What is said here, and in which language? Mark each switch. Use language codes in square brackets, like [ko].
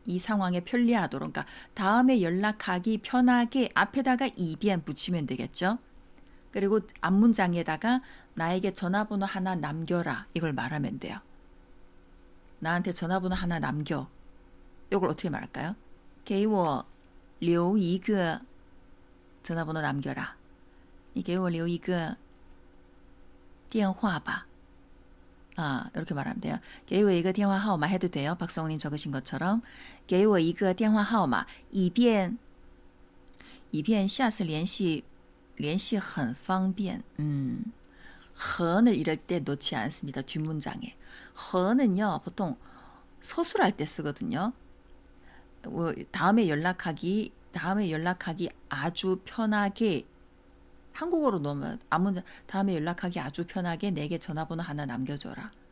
[ko] 이 상황에 편리하도록. 그러니까 다음에 연락하기 편하게 앞에다가 以便 붙이면 되겠죠. 그리고 앞문장에다가 나에게 전화번호 하나 남겨라. 이걸 말하면 돼요. 나한테 전화번호 하나 남겨. 이걸 어떻게 말할까요? [zh] 给我留一个 [ko] 전화번호 남겨라. [zh] 你给我留一个电话吧. [ko] 이렇게 말하면 돼요. [zh] 给我一个电话号码 [ko] 해도 돼요.박성우님 적으신 것처럼 [zh] 给我一个电话号码以便下次联系很方便. [ko] 和을 이럴 때 넣지 않습니다. 뒷문장에. 和는요 보통 서술할 때 쓰거든요. 다음에 연락하기 아주 편하게, 한국어로 넣으면 앞문장 다음에 연락하기 아주 편하게 내게 전화번호 하나 남겨줘라.